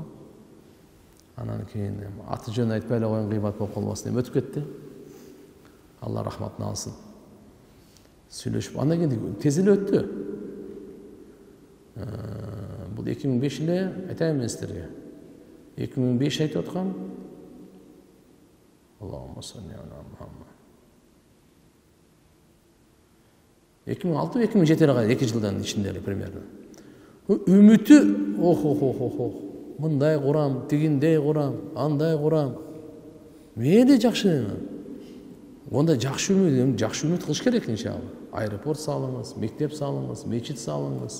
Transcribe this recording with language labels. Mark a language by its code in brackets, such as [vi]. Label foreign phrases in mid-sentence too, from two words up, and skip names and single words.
[ky] Анан кийин аты жөн айтпай эле коюн, кыйбат болуп калбасын деп өтүп кетти. Алла рахматын алсын. Сүйлөшүп, андан кийин тез эле өттү. Бул 2005 эле айтайын мен силерге. 2005 айтып аткам. [ar] اللهم صل على محمد. [ky] 2006-2007 кадar 2 жылдан ичинде эле примерно. Үмүтү мындай курам, тигиндей курам, андай курам. Мейли жакшы. Онда жакшы үмүт кылыш керек иншалла. Аэропорт салыңыз, мектеп салыңыз, мечит салыңыз.